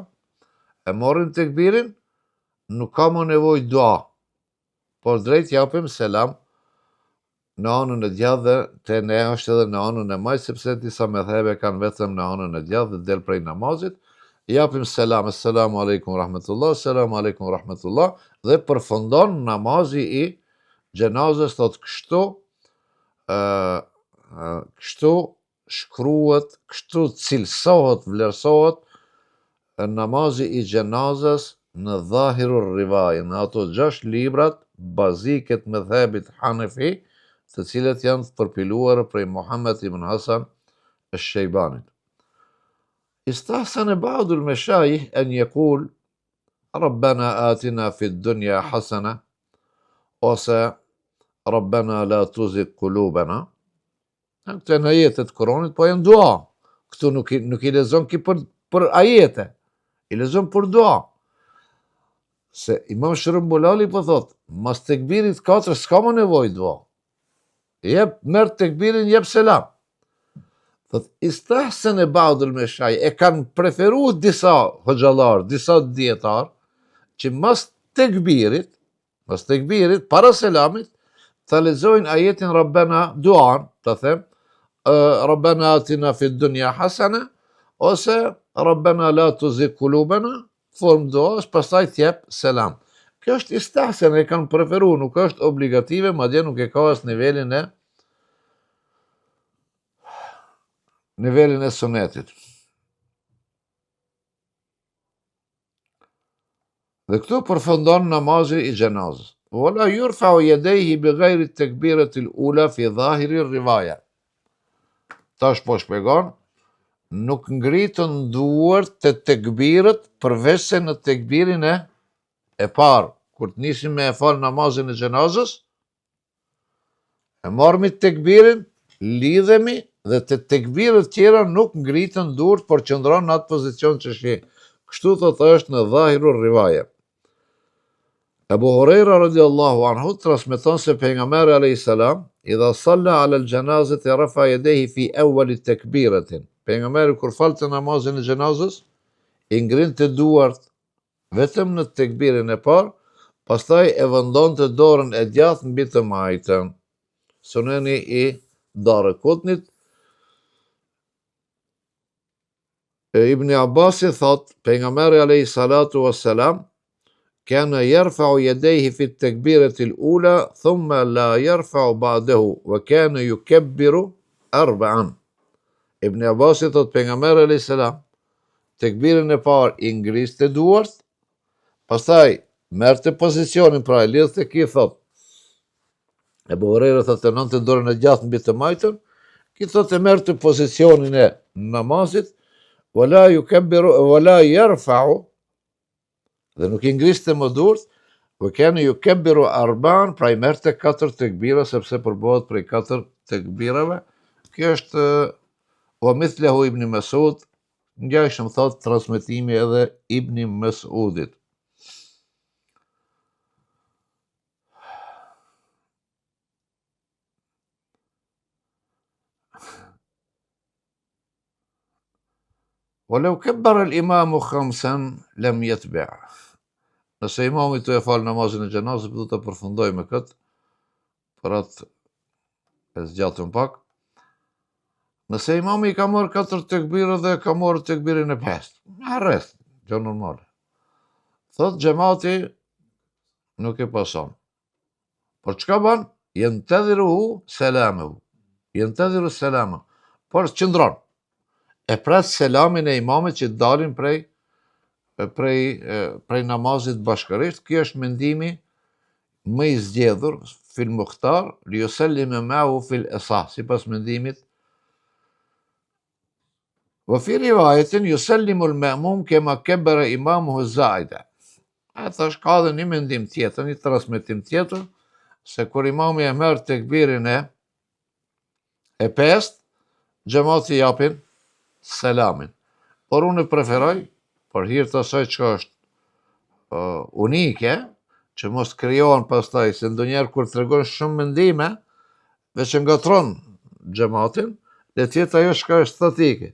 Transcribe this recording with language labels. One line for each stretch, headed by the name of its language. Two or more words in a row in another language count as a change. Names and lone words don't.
Albanian: E marim tekbirin, nuk ka më nevoj dua, por drejt japim selam në anën e djathtë dhe te ne është edhe në anën e majtë, sepse disa medhhebe kanë vetëm në anën e djathtë dhe del prej namazit, japim selam,
Arabic: السلام عليكم رحمة الله السلام عليكم رحمة الله,
Albanian: dhe përfundon namazi i gjenazës, thot kështu, kështu shkruhet, kështu cilësohet, vlerësohet namazi i gjenazës në
Arabic: ظاهر الرواية,
Albanian: në ato 6 librat baziket me dhebit Hanefi, të cilët janë përpiluar prej Muhammed ibn Hasan al-Shejbanit.
Arabic: استحسن بعض المشايخ أن يقول ربنا آتنا في الدنيا حسنة, ose ربنا لا تزغ قلوبنا.
Albanian: Këto janë ajetet Kuranit, po janë dua. Këtu nuk i lexon ki për ajete, i lexon për dua. Se Imam Shërbulali po thot, mas tekbirit 4 s'ka më nevojë dua. Merë tekbirin, jep selam.
Arabic: Thot, استحسن بعض المشايخ,
Albanian: e kanë preferuar disa hoxhallar, disa dietar, që mas tekbirit, para selamit, të lexojnë ajetin Rabbana, duan, të them,
Arabic: ربنا آتنا في الدنيا حسنة, ose ربنا لا تزغ قلوبنا,
Albanian: formë duas, pastaj t'jep selam. Kjo është istahsen, e kanë preferu, nuk është obligative, madje nuk e ka as nivelin e sunetit. Dhe këtu përfundon namazi i gjenazës.
Arabic: ولا يرفع يديه بغير التكبيرة الأولى في ظاهر الرواية.
Albanian: Tash po shpjegon, nuk ngritën duart të tekbirët përveç se në tekbirin e parë, kur të nisim me e falë namazin e gjenazës, e marrëmi tekbirin, lidhemi dhe të tekbirët tjera nuk ngritën duart, por qëndron në atë pozicion që shi. Kështu thotë është në
Arabic: ظاهر الرواية. Abu Huraira رضي الله عنه
Albanian: transmeton se pejgamberi
Arabic: عليه السلام إذا صلى على الجنازة رفع يديه في أول تكبيرة.
Albanian: Pejgamberi kur falte namazin e gjenazës, i ngrinte duart vetëm në tekbirin e parë, pastaj e vendonte dorën e djathtë mbi të majtën. Suneni i Daraqutnit.
Arabic: Ibn Abbasi
Albanian: thot, pejgamberi
Arabic: عليه الصلاة والسلام كان يرفع يديه في التكبيرة الأولى ثم لا يرفع بعده وكان يكبر 4.
Albanian: Ibn Abbas thot pejgamberi
Arabic: عليه السلام
Albanian: tekbirin e parë i ngriste duart, pastaj merrte pozicionin, pra e lidhte ki, thot. Abu Huraira thot e nënte dorën e gjathtë mbi të majtën, ki thot e merrte pozicionin e namazit,
Arabic: ولا يرفع,
Albanian: dhe nuk i ngriste më duart,
Arabic: وكان يكبر 4,
Albanian: pra i merrte 4 tekbira, sepse përbohet prej 4 tekbirave. Kjo është
Arabic: ومثله
Albanian: Ibn Mas'ud, ngjashëm thot transmetimi edhe Ibn Mas'udit.
Arabic: ولو كبر الإمام 5 لم يتبع.
Albanian: Nëse imami të e falë namazin e gjenazës, du të përfundoj me këtë, për atë e zgjatëm pak. Nëse imami ka marrë 4 tekbire dhe ka marrë tekbirin e 5, me rreth, gjë normale. Thot xhamati nuk e pason. Por çka ban?
Arabic: ينتظر سلامه. ينتظر سلام.
Albanian: Por qëndron. E pres selamin e imamit që dalin prej namazit bashkërisht. Kjo është mendimi më i zgjedhur
Arabic: في المختار ليسلم معه في الأصح,
Albanian: sipas mendimit.
Arabic: وفي رواية يسلم المأموم كما كبر إمامه الزائدة.
Albanian: Ata është ka dhe një mendim tjetër, një transmetim tjetër, se kur imami e merr tekbirin e 5, xhamati japin selamin. Por unë preferoj, për hir të asaj që është unike, që mos krijohen pastaj, se ndonjëherë kur tregon shumë mendime, veç ngatron xhamatin, le të jetë ajo që është statike.